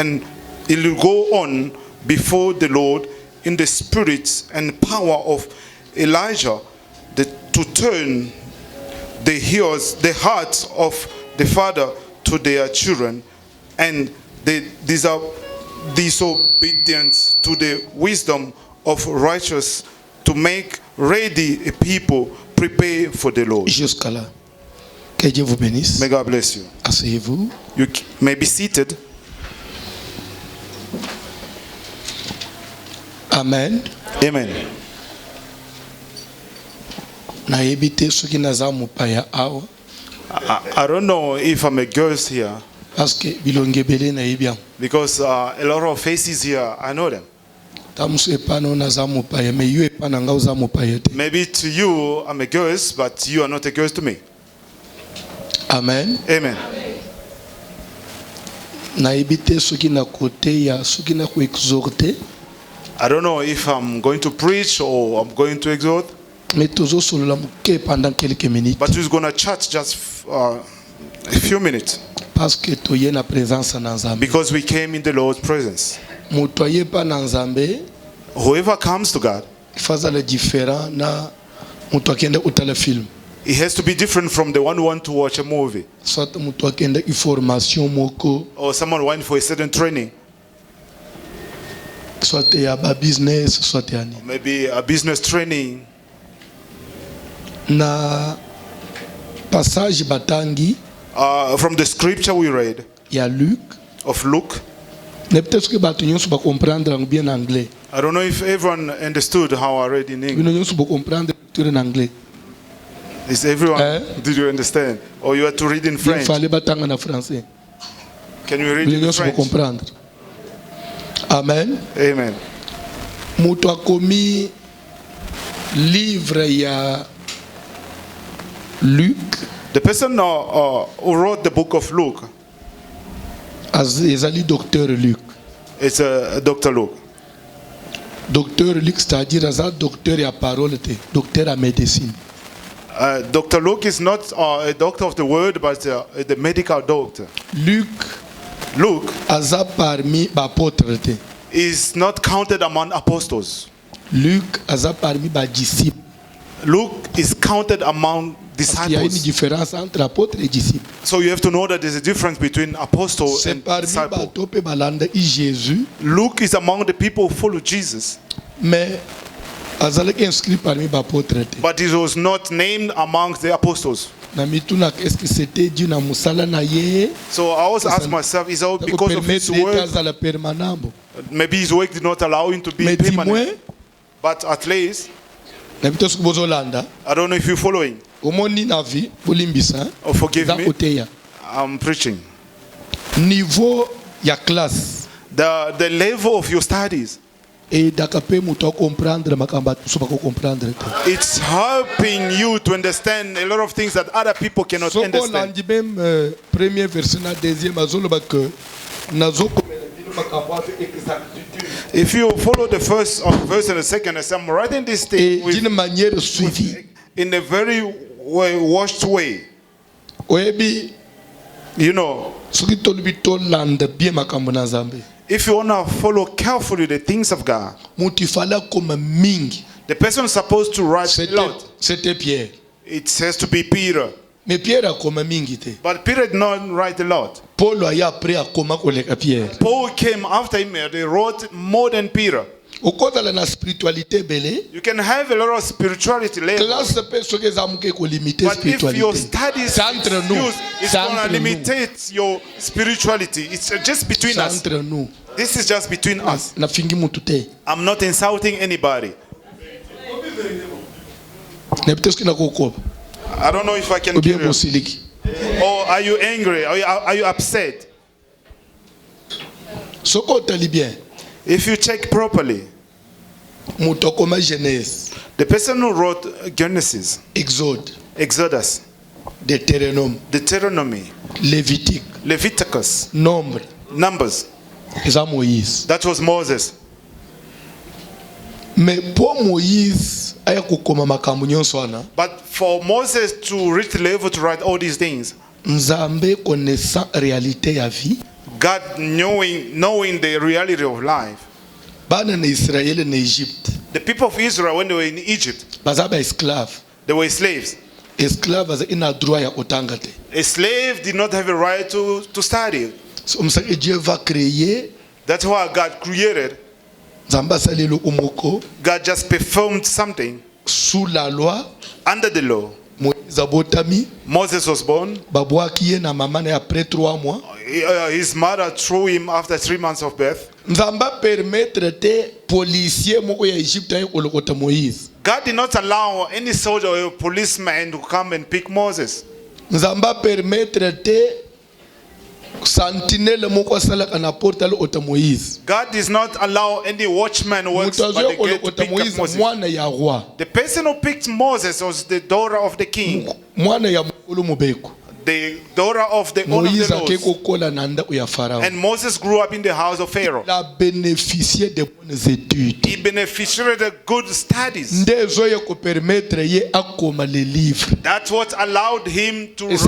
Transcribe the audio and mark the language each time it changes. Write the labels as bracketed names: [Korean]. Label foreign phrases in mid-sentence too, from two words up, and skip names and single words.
[English] on before the Lord in the spirit and power of Elijah, to turn the hearts of the father to their children, and the disobedience to the wisdom of righteous, to make ready a people prepare for the Lord. [French] Jusqu'à là. Que Dieu vous bénisse. [English] May God bless you. [French] Asseyez-vous. [English] You may be seated. Amen. Amen. [Lingala] Nayebi te soki naza mopaya awa [English] I don't know if I'm a ghost here, [Lingala] parce que bilongi ebele nayebi yango. [English] because a lot of faces here, I know them. [Lingala] Ta mosu epa na naza mopaya me yo epa na nga oza mopaya te. [English] Maybe to you I'm a ghost, but you are not a ghost to me. Amen. Amen. [Lingala] Nayebi te soki na kote ya soki na ko exhorter. [English] I don't know if I'm going to preach or I'm going to exhort, [Lingala] Mais tozo solola moke [French] pendant quelques minutes [English] but who's going to chat just a few minutes, [Lingala] parce que toye na présence na Nzambe. [English] because we came in the Lord's presence. [Lingala] Moto aye pa na Nzambe [English] Whoever comes to God, [Lingala] fazala différent na moto akende utala film. [English] it has to be different from the one who wants to watch a movie, [Lingala] Soit moto akende information moko, [English] or someone went for a certain training, [Lingala] soit ya ba business, soit ya ni. [English] maybe a business training. [Lingala] Na passage batangi [English] From the scripture we read [Lingala] ya Luc, [English] of Luke, [French] ne peut-être que [Lingala] bato nyonso ba [French] comprendre bien anglais. [English] I don't know if everyone understood how I read in English. [Lingala] Bino nyonso ba comprendre [French] lecture en anglais. [English] Is everyone? Did you understand? Or you had to read in [French] Il [English] French? [French] fallait batanga na français. [English] Can you read [Lingala] Bino [English] in [Lingala] nyonso ba [English] French? [Lingala] comprendre. Amen. [English] Amen. [Lingala] Moto akomi livre ya Luc [English] The person who wrote the book of Luke [Lingala] ezali docteur Luc. [English] is Dr. Luke. [Lingala] Docteur Luc [French] c'est-à-dire [Lingala] aza docteur ya parole te, docteur ya médecine. [English] Dr. Luke is not a doctor of the word, but the medical doctor. [Lingala] Luc [English] Luke [Lingala] aza parmi ba apôtre te. [English] is not counted among apostles. [Lingala] Luc aza parmi ba disciple. [English] Luke is counted among [French] Il y a une [English] disciples. [French] différence entre apôtre et disciple. [English] So you have to know that there's a difference between apostle [French] C'est [English] and [French] parmi [English] disciple. [Lingala] bato pe balanda i Jésus, [English] Luke is among the people who follow Jesus, [Lingala] mais azalaki inscrit parmi ba apôtre te. [English] but he was not named among the apostles. [Lingala] Na mituna [French] est-ce que c'était dû [Lingala] na musala na ye? [English] So I always ask myself, is it because of his [Lingala] permettre [English] work? [Lingala] azala permanent. [English] Maybe his work did not allow him to be [French] Mais dis-moi, [English] permanent. But at least, [Lingala] na bito soki bozolanda, [English] I don't know if you're following. [Lingala] omoni na vie bolimbisa, [English] Oh, forgive [Lingala] za [English] me. [Lingala] koteya. [English] I'm preaching. [Lingala] Niveau ya classe [English] The level of your studies, [Lingala] eyedaka mpe moto akomprendre makambo bato mosusu bakocomprendre te. [English] it's helping you to understand a lot of things that other people cannot [Lingala] Soko [English] understand. [Lingala] olandi même premier verset na deuxième azoloba ke nazokomela bino makambo [French] avec exactitude [English] If you follow the first verse and the second, as I'm writing this [French] et [English] thing [French] d'une manière suivie. [English] in a very washed way, [Lingala] Oyebi [English] you know, [Lingala] soki tolobi tolanda bien makambo na Nzambe, [English] if you want to follow carefully the things of God, [Lingala] moto ifala koma mingi. [English] the person is supposed to write a lot. [French] C'était Pierre. [English] It has to be Peter. [Lingala] Mais Pierre akoma mingi te. [English] But Peter did not write a lot. [Lingala] Paul aya après akoma koleka Pierre. [English] Paul came after him, they wrote more than Peter. [Lingala] okozala na spiritualité belé [English] You can have a lot of spirituality later. [Lingala] classe pe soki ezamuke ko limiter [English] But if your [Lingala] spiritualité. [English] studies [French] C'est entre nous. [English] excuse, it's [French] C'est [English] going to [French] entre nous. [English] limitate your spirituality. It's just between [French] C'est [English] us. [French] entre nous. [English] This is just between us. [Lingala] Na fingi mutu te. [English] I'm not insulting anybody. [Lingala] Na [French] peut-être que [Lingala] na kokoba. [English] I don't know if I can [French] Ou bien [English] kill you. [Lingala] bosiliki. [English] Or are you angry? Are you upset? [Lingala] Soko otali bien. [English] If you check properly, [Lingala] Mutu akoma Genèse, [English] the person who wrote Genesis, [Lingala] Exode, [English] Exodus, [Lingala] Deutéronome, [English] Deuteronomy, [Lingala] Lévitique, [English] Leviticus, [Lingala] Nombre, [English] Numbers, [Lingala] eza Moïse. [English] that was Moses. [French] Mais pour [Lingala] Moïse aya kokoma makambo nyonso wana, [English] But for Moses to reach the level to write all these things, [Lingala] Nzambe [French] connaissant réalité [Lingala] ya vie, [English] God knowing the reality of life, [Lingala] bana na Israël na Egypte, [English] the people of Israel, when they were in Egypt, [Lingala] baza ba esclave. [English] they were slaves. [Lingala] Esclave aza ina droit ya kotanga te. [English] A slave did not have a right to study. [Lingala] So msaki [French] Dieu va créer, [English] That's why God created. [Lingala] Nzambe asalelo umoko [English] God just performed something [French] sous la loi. [English] under the law. [Lingala] Moïse abotami, [English] Moses was born. [Lingala] babwaki ye na mama na après 3 mois. [English] His mother threw him after 3 months of birth. [Lingala] Nzambe permettre te policier moko ya Egypte aye kolokota Moïse. [English] God did not allow any soldier or a policeman to come and pick Moses. [Lingala] Nzambe permettre te sentinelle moko asalaka na porte alokota Moïse. [English] God does not allow any watchman who works [Lingala] Mutu [English] by [Lingala] azo [English] the gate to [Lingala] kolokota [English] pick up [Lingala] Moïse [English] Moses. [Lingala] mwana ya roi, [English] The person who picked Moses was the daughter of the king, [Lingala] mwana ya mokolo mobeko. [English] the daughter of the owner of [Lingala] Moïse [English] the [Lingala] ake [English] laws. [Lingala] kokola na ndako ya Pharaon. [English] And Moses grew up in the house of Pharaoh. [French] Il a bénéficié de bonnes études. [English] He beneficiated the good studies. [Lingala] Nde ezoye ko permettre ye akoma [French] les livres. [English] That's what allowed him to [French] Et ça,